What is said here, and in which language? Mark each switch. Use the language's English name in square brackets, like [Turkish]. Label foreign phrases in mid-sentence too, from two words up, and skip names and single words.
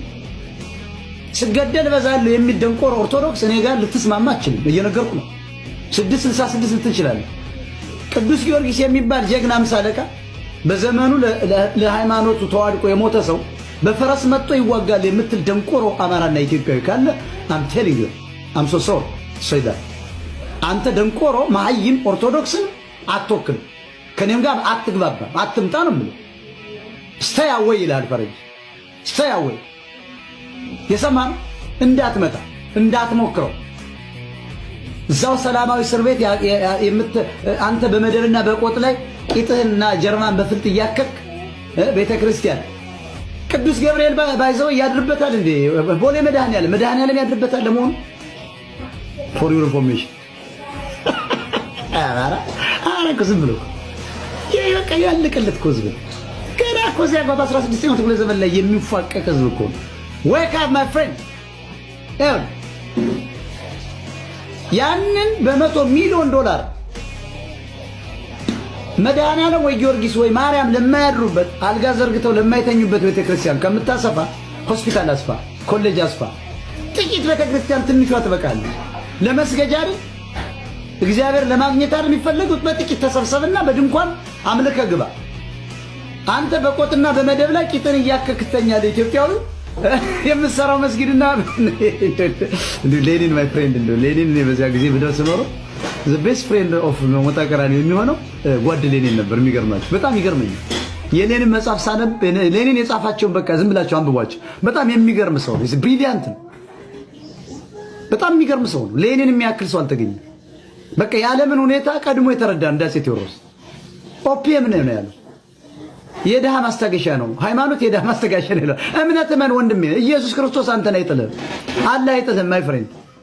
[Amharic] ስገደል በዛለሁ የሚል ደንቆሮ ኦርቶዶክስ እኔ ጋር ልትስማማ አትችልም። እየነገርኩ ነው። 666 ልትችላለህ። ቅዱስ ጊዮርጊስ የሚባል ጀግና አምሳ አለቃ በዘመኑ ለሃይማኖቱ ተዋድቆ የሞተ ሰው በፈረስ መጥቶ ይዋጋል የምትል ደንቆሮ አማራና ኢትዮጵያዊ ካለ I'm [English] telling you I'm so sorry say that [Amharic] አንተ ደንቆሮ መሀይም ኦርቶዶክስን አትወክል። ከኔም ጋር አትግባባ፣ አትምጣ ነው የምልህ። [English] stay away [Amharic] ይላል ፈረንጅ። [English] stay away [Amharic] የሰማን እንዳትመጣ እንዳትሞክረው። እዛው ሰላማዊ እስር ቤት አንተ በመደብና በቆጥ ላይ ቂጥህና ጀርማን በፍልጥ እያከክ ቤተክርስቲያን ቅዱስ ገብርኤል ባይዘው ያድርበታል እንዴ? ቦሌ መድኃኔዓለም ያድርበታል ለመሆኑ? [English] for your information [Amharic] አረ ዝም ብሎ በቃ ያለቀለት እኮ ህዝብ ገና እኮ እዚያ ጋር በ16ኛው ክፍለ ዘመን ላይ የሚፋቀቅ ህዝብ እኮ ነው። [English] wake up my friend [Amharic] ያንን $100 ሚሊዮን መድኃኔዓለም ወይ ጊዮርጊስ ወይ ማርያም ለማያድሩበት አልጋ ዘርግተው ለማይተኙበት ቤተክርስቲያን ከምታሰፋ ሆስፒታል አስፋ፣ ኮሌጅ አስፋ። ጥቂት ቤተክርስቲያን ትንሿ ትበቃለች ለመስገጃ አይደል? እግዚአብሔር ለማግኘት አይደል የሚፈልጉት? በጥቂት ተሰብሰብና በድንኳን አምልከ ግባ። አንተ በቆጥና በመደብ ላይ ቂጥን እያከክተኛል ኢትዮጵያዊ የምትሰራው መስጊድና ሌኒን [English] my friend [Amharic] እንደው ሌኒን በዚያ ጊዜ ብደርስ ኖሮ [English] the best friend of [Amharic] ሞጣ ቀራኒዮ የሚሆነው ጓድ ሌኒን ነበር። የሚገርማችሁ በጣም ይገርመኛል። የሌኒን መጽሐፍ ሳነብ ሌኒን የጻፋቸውን በቃ ዝም ብላችሁ አንብቧቸው። በጣም የሚገርም ሰው ነው። ብሪሊያንት ነው። በጣም የሚገርም ሰው ነው። ሌኒን የሚያክል ሰው አልተገኘም። በቃ የዓለምን ሁኔታ ቀድሞ የተረዳ እንዳሴ ቴዎድሮስ ኦፒየም ነው ያለው። የደሃ ማስታገሻ ነው ሃይማኖት፣ የደሃ ማስታገሻ ነው። እምነት መን ወንድሜ ኢየሱስ ክርስቶስ አንተን አይጥልህም። አላህ አይጥልህም [English] my friend